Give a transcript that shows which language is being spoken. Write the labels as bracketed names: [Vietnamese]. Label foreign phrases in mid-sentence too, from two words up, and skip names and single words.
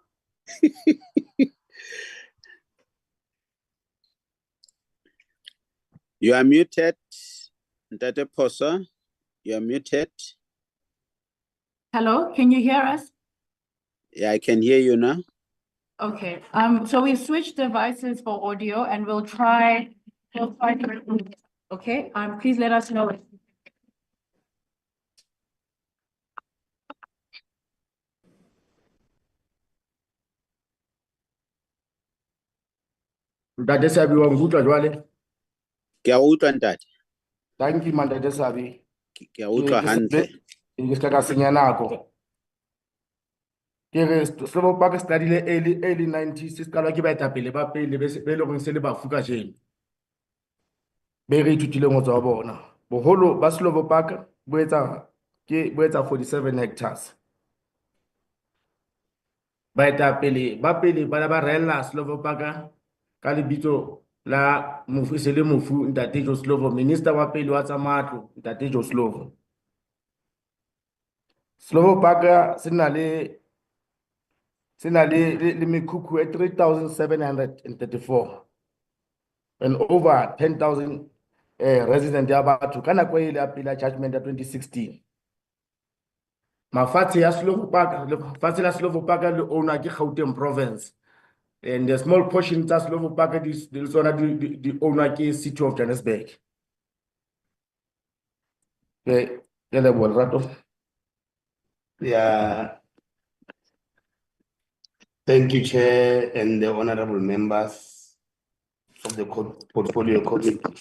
[English] You are muted, Dr. Phoswa. You are muted. Hello, can you hear us? Yeah, I can hear you now. Okay, so we switched devices for audio and we'll try okay, please let us know. [Southern Sotho] Ntate Sabi wa nkutlwa jwale? Ke a utlwa ntate. [English] Thank you, [Southern Sotho] Ntate Sabi. Ke a utlwa hantle. Ke ska ka senya nako. Ke re Slovo Park [English] study early 90s [Southern Sotho] se qala ke baetapele ba pele be le go se le bafu ka jeno. Be re ithutile ngotso wa bona. Boholo ba Slovo Park bo etsa 47 hectares. Baetapele ba pele ba ba rela Slovo Park ka lebitso la mofu se le mofu Ntate Jo Slovo, minister wa pele wa tsa matlo Ntate Jo Slovo. Slovo Park se na le mekhukhu e 3,734 [English] and over 10,000 resident [Southern Sotho] ya batho ka nako ile ya pele ya judgment ya 2016. Mafatshe ya Slovo Park, lefatshe la Slovo Park le owner ke Gauteng province, [English] and the small portion tsa Slovo Park the owner ke city of Johannesburg. Okay, Yeah. Thank you, Chair, and the honorable members of the portfolio committee.